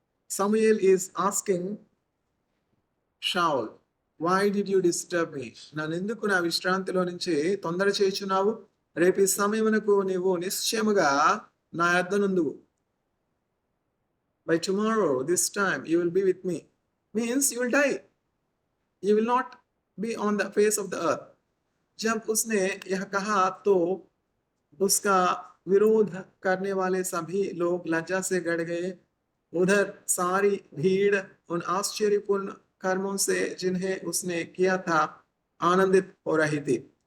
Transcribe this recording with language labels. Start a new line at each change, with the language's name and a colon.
English: Samuel is asking Shaul, why did you disturb me?
Telugu: నన్ను ఎందుకు నా విశ్రాంతిలో నుంచి తొందర చేయుచున్నావు? రేపు ఈ సమయమునకు నీవు నిశ్చయముగా నా యొద్దనుందువు.
English: By tomorrow, this time, you will be with me. Means you will die. You will not be on the face of the earth.
Hindi: जब उसने यह कहा तो उसका विरोध करने वाले सभी लोग लज्जा से गड़ गए. उधर सारी भीड़ उन आश्चर्यपूर्ण कर्मों से जिन्हें उसने किया था आनंदित हो रही थी.